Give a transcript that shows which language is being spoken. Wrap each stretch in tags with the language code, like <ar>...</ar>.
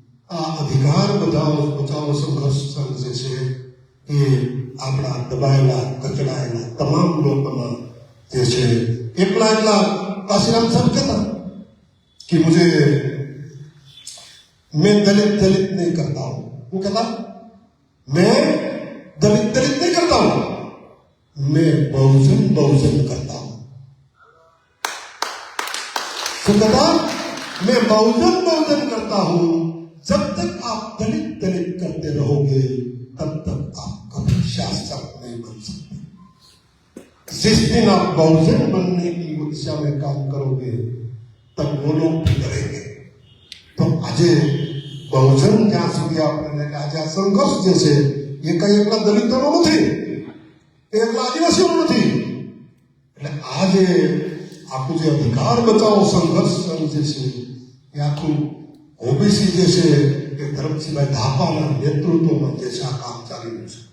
<gu>આ અધિકાર બચાવો સંઘર્ષ સંઘ જે છે એ આપણા દબાયેલા કચડાયેલા તમામ લોકોના જે છે એકલા</gu> <hi>काशीराम साहब कहता कि मुझे मैं दलित नहीं करता हूं. वो कहता मैं दलित नहीं करता हूं, मैं बहुजन करता हूं. तो कहता मैं बहुजन करता हूं. जब तक आप दलित करते रहोगे तब तक आप कभी शासक नहीं बन सकते. जिस दिन आप बहुजन बनने की दिशा में काम करोगे तब वो लोग भी करेंगे. तो आज बहुजन</hi> <gu>જ્યાં સુધી આપણે આજે આ સંઘર્ષ જે છે એ કઈ એકલા દલિતોનો નથી, એકલા આદિવાસીઓનો નથી. એટલે આજે આખું જે અધિકાર બચાવો સંઘર્ષ જે છે એ આખું ઓબીસી જે છે એ ધરમસિંહભાઈ ધાપાના નેતૃત્વમાં જે છે આ કામ ચાલી રહ્યું છે.</gu>